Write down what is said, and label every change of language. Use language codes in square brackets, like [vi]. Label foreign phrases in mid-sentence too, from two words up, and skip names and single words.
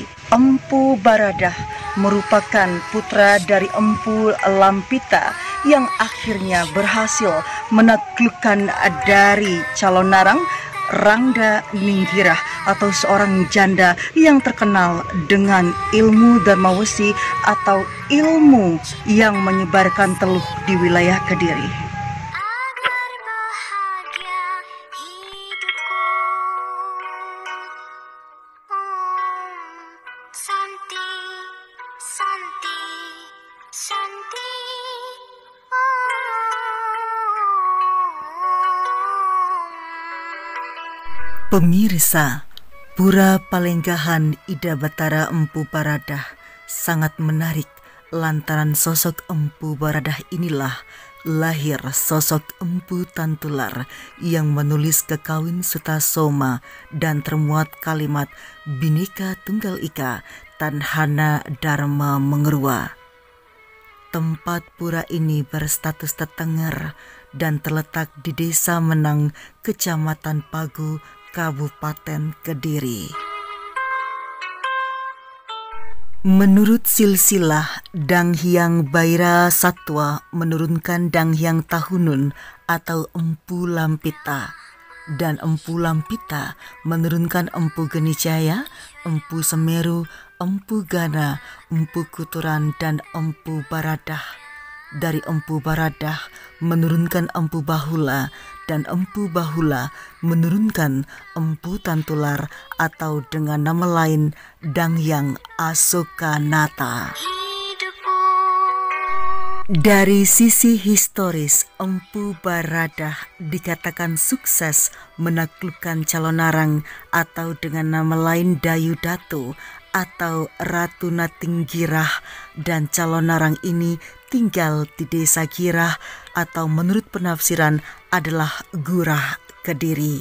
[id] Empu Baradah merupakan putra dari Empu Lampita yang akhirnya berhasil menaklukkan dari Calonarang Rangda Ninggirah atau seorang janda yang terkenal dengan ilmu Dharmawesi atau ilmu yang menyebarkan teluh di wilayah Kediri. Agar bahagia hidupku, [sa] Santi, Santi, Santi. [id] Pemirsa, Pura Palenggahan Ida Batara Empu Baradah sangat menarik lantaran sosok Empu Baradah inilah lahir sosok Empu Tantular yang menulis Kekawin Sutasoma dan termuat kalimat [kaw] Bhinneka Tunggal Ika Tanhana Dharma Mengerua. [id] Tempat pura ini berstatus tetenger dan terletak di Desa Menang, Kecamatan Pagu, Kabupaten Kediri. Menurut silsilah, Dang Hyang Baira Satwa menurunkan Dang Hyang Tahunun atau Empu Lampita, dan Empu Lampita menurunkan Empu Genicaya, Empu Semeru, Empu Gana, Empu Kuturan, dan Empu Baradah. Dari Empu Baradah menurunkan Empu Bahula, dan Empu Bahula menurunkan Empu Tantular atau dengan nama lain Dang Hyang Asokanata. Dari sisi historis, Empu Baradah dikatakan sukses menaklukkan Calonarang atau dengan nama lain Dayu Datu atau Ratu Natinggirah, dan Calonarang ini tinggal di Desa Girah atau menurut penafsiran adalah Gurah, Kediri.